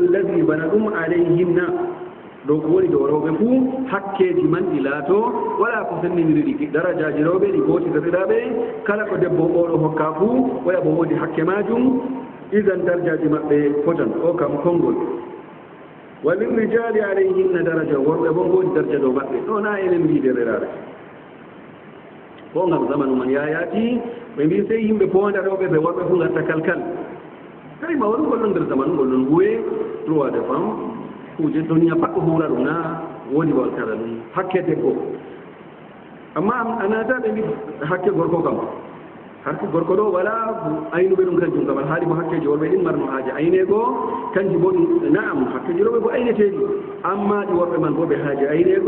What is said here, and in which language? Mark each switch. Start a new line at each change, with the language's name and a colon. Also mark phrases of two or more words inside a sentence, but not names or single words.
Fula: lladi bana ɗum alayhinna ɗo ko woni dow rewɓe fuu hakkeji man ɗi laato wala ko sennidiri ɗi darajaji rewɓe ɗi gootitoriraɓe kala ko debbo oɗo hokka fuu waya bo woodi hakke majum idan darajaji maɓɓe fotan o kam konngol
Arabic: وللرجال عليهن درجة
Fula: worɓe bo ngoodi daraja dow maɓɓe ɗo na enen mbidereraɓe ko ngam zamanu man yayati ɓe mbi sey yimɓe ponda rewɓe ɓe worɓe fuu garta kalkal tawi ma woni ngol ɗon nder zamanu ngol ɗon huwe
French: droit de femme
Fula: kuje duniya pat ko huura ɗum na woodi bawal kala ɗum hakke debbo amma a naata ɓe mbi hakke gorko kam hakke gorko ɗo wala aynuɓe ɗum kanjum kam haali mo hakkeji worɓe ɗin marno haaji aynego kanji bo ɗum naam hakkeji rewɓe bo ayneteɗi amma ɗi worɓe man bo ɓe haaji aynego